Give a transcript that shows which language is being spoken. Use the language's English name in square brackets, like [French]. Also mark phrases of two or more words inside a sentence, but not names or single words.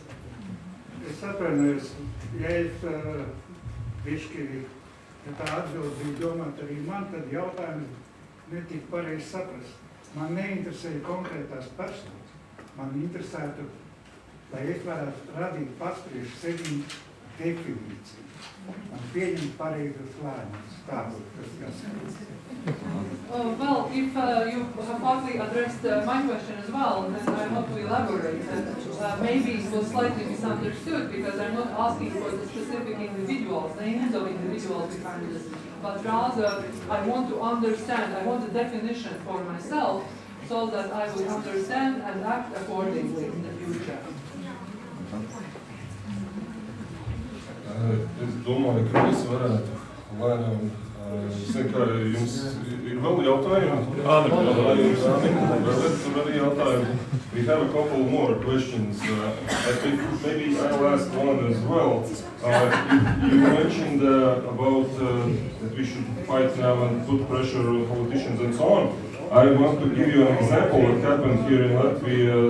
[Latvian] Es atvainojos, ja es bišķi, ja tā atbildi bija domāt arī man, tad jautājums netika pareizi saprast. Man neinteresēja konkrētās personas. Man interesētu, lai es varētu radīt pats priekš sevi definīciju un pieņemt pareizes lēmumus. Tā būtu tas jāsaka. [English] Well, if you have partly addressed my question as well, then I want to elaborate. Maybe it was slightly misunderstood because I'm not asking for the specific individuals, names of individuals behind this, but rather I want to understand, I want a definition for myself so that I will understand and act accordingly in the future. [Latvian] Es domāju, ka mēs varētu lēnām, zinu, ka jums ir vēl jautājumi? Tur arī jautājumi. [English] We have a couple more questions. I think maybe I'll ask one as well. You mentioned about that we should fight now and put pressure on politicians and so on. I want to give you an example what happened here in Latvia.